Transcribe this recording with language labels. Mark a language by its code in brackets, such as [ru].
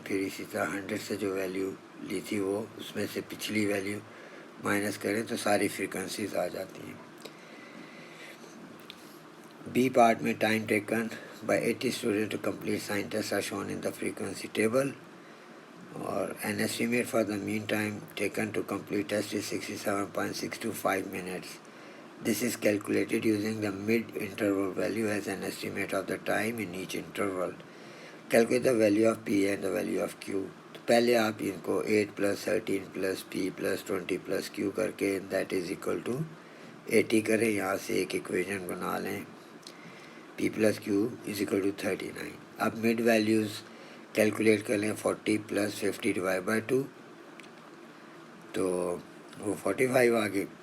[ur] پھر اسی طرح 100 سے جو ویلیو لی تھی وہ اس میں سے پچھلی ویلیو مائنس کریں, تو ساری فریکوینسیز آ جاتی ہیں. [en] B part میں time taken by 80 student to complete sign test are shown in the frequency table, اور an estimate for the mean time taken to complete test is 67.625 minutes. This is calculated using the mid-interval value as an estimate of the time in each interval. Calculate the value of P and the value of Q. [ur] تو پہلے آپ ان کو 8 + 13 + P + 20 + Q کر کے [en] that is equal to 80 [ur] کریں. یہاں سے ایک ایکویژن بنا لیں [en] P plus Q is equal to 39. اب mid values calculate کر لیں. [ur] 40 پلس 50 ڈیوائڈ بائی 2 تو وہ 45 آ گئی.